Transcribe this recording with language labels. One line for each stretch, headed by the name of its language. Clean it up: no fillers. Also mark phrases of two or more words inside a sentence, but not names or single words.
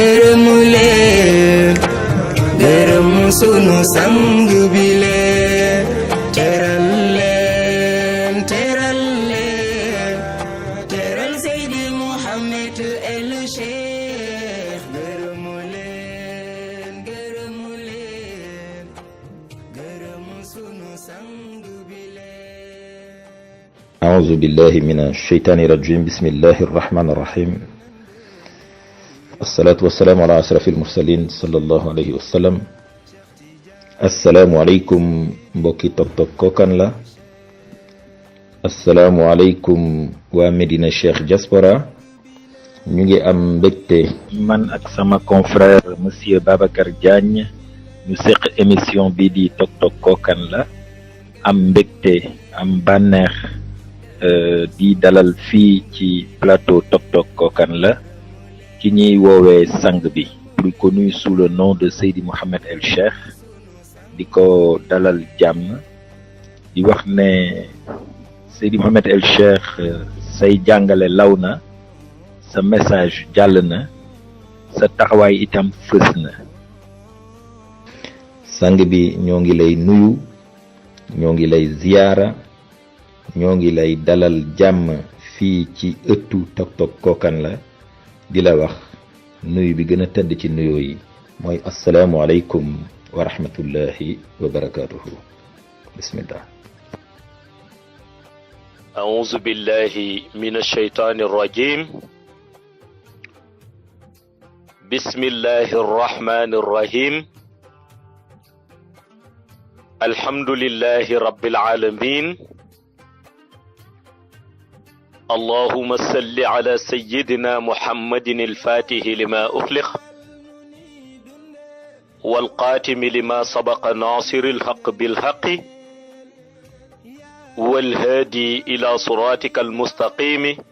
Wolof: gërëmu sunu sang bi leen teral leen teral Seydi Mouhamed El Cheikh gërëmu leen gërëmu sunu sang bi leen.
Arabic: أعوذ بالله من الشيطان الرجيم بسم الله الرحمن الرحيم الصلاة والسلام على أشرف المرسلين صلى الله عليه وسلم السلام عليكم
Wolof: mbokki Tok Tok Kokan la
Arabic: السلام عليكم
Wolof: waa Medina Cheikh Diaspora ñu ngi am mbégte man ak sama
French: confrère monsieur
Wolof: Babacar Diagne ñu seq émission bi di Tok Tok Kokan la am mbégte am bànneex di dalal fii ci plateau Tok Tok Kokan la ki ñuy woowee sang bi
French: plus connu sous le nom de
Wolof: Seydi Mouhamed El Cheikh di ko dalal jàmm di wax ne Seydi Mouhamed El Cheikh say jàngale law na sa message jàll na sa taxawaay itam fës na sang bi ñoo ngi lay nuyu ñoo ngi lay ziyaara ñoo ngi lay dalal jàmm fii ci ëttu Tok Tok Kokan la di la wax nuyu bi gën a tëdd ci nuyoo yi mooy
Arabic: السلام عليكم ورحمة الله وبركاته بسم الله أعوذ بالله من الشيطان الرجيم بسم الله الرحمن الرحيم الحمد لله رب العالمين اللهم صل على سيدنا محمد الفاتح لما أخلق والقاتم لما سبق ناصر الحق بالحق والهادي إلى صراطك المستقيم